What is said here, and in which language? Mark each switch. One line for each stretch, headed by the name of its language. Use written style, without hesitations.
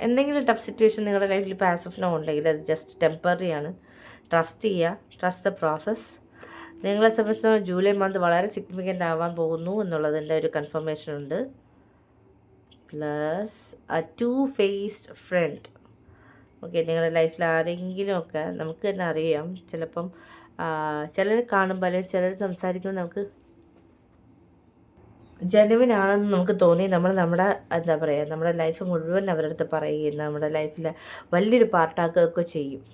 Malayalam: എന്തെങ്കിലും tough situation നിങ്ങളുടെ ലൈഫിൽ ഇപ്പോൾ
English: as of now
Malayalam: ഉണ്ടെങ്കിൽ അത് ജസ്റ്റ് ടെമ്പററി ആണ്. ട്രസ്റ്റ് ചെയ്യുക.
English: Trust the process.
Malayalam: നിങ്ങളെ സംബന്ധിച്ചിടത്തോളം ജൂലൈ മന്ത് വളരെ സിഗ്നിഫിക്കൻ്റ് ആവാൻ പോകുന്നു എന്നുള്ളതിൻ്റെ ഒരു കൺഫർമേഷൻ ഉണ്ട്.
English: Plus a two-faced friend.
Malayalam: Okay, നിങ്ങളുടെ ലൈഫിൽ ആരെങ്കിലുമൊക്കെ നമുക്ക് തന്നെ അറിയാം. ചിലപ്പം ചിലർ കാണുമ്പോൾ അല്ലെങ്കിൽ ചിലർ സംസാരിക്കുമ്പോൾ നമുക്ക് ജെനുവിൻ ആണെന്ന് നമുക്ക് തോന്നി നമ്മുടെ എന്താ പറയുക, നമ്മുടെ ലൈഫ് മുഴുവൻ അവരുടെ അടുത്ത് പറയുകയും നമ്മുടെ ലൈഫിൽ വലിയൊരു പാർട്ടാക്കുകയൊക്കെ ചെയ്യും.